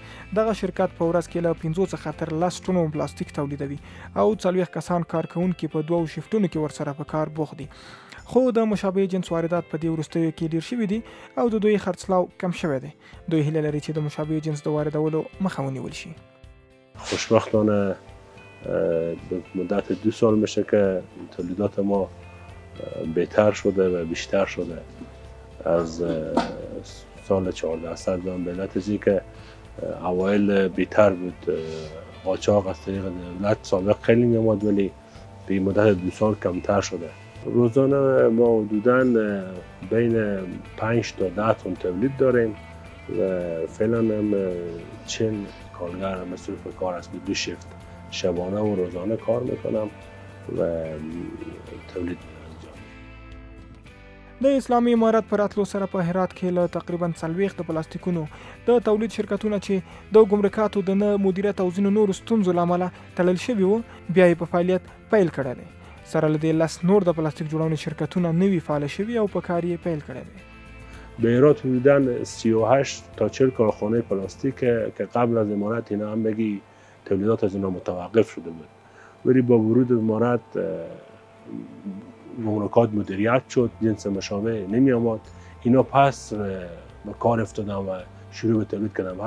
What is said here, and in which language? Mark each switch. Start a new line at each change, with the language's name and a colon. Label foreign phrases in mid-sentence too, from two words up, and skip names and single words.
Pashto: دغه شرکت په ورځ کې له 5 څخه تر 10 ټنو پلاستیک تولیدوي او 40 کسان کارکونکي په 2 شیفتونو کې ورسره په کار بوخت دي. خو د مشابه جنس واردات په دې وروستیو کې ډیر شوي دي او د دوی خرڅلاو کم شوی دی. دوی هیله لري چې د مشابه جنس د واردولو مخه ونیول شي.
Persian: خوشبختانه مدت 2 سال میشه که تولیدات ما بهتر شده و بیشتر شده از سال 1400 به علت از که اوایل بیتر بود. قاچاق از طریق دولت سابق خیلی میامد ولی به مدت 2 سال کمتر شده. روزانه ما حدوداً بین 5 تا 10 تن تولید داریم و فعلا هم 40 کارگر مصروف کار است. به 2 شیفت شبانه و روزانه کار میکنم و تولید انجام.
Pashto: د اسلامي امارت پر راتلو سره په هرات کې له تقریبا 40 د پلاستیکونو د تولید شرکتونه چې د ګمرکاتو د نه مدیریت او ځینو نورو ستونزو له امله تړل شوي وو بیا یې په فعالیت پیل کړی دی. سره له دې 10 نور د پلاستیک جوړونې شرکتونه نوي فعال شوي او په کار یې پیل کړی دی.
Persian: به هرات حدوداً 38 تا 40 کارخانه پلاستیک که قبل از امارت اینا هم بگی تولیدات از اینا متوقف شده بود ولی با ورود امارت گمرکات مدیریت شد، جنس مشابه نمی آمد. اینا پس به کار افتادن و شروع به تولید کردن.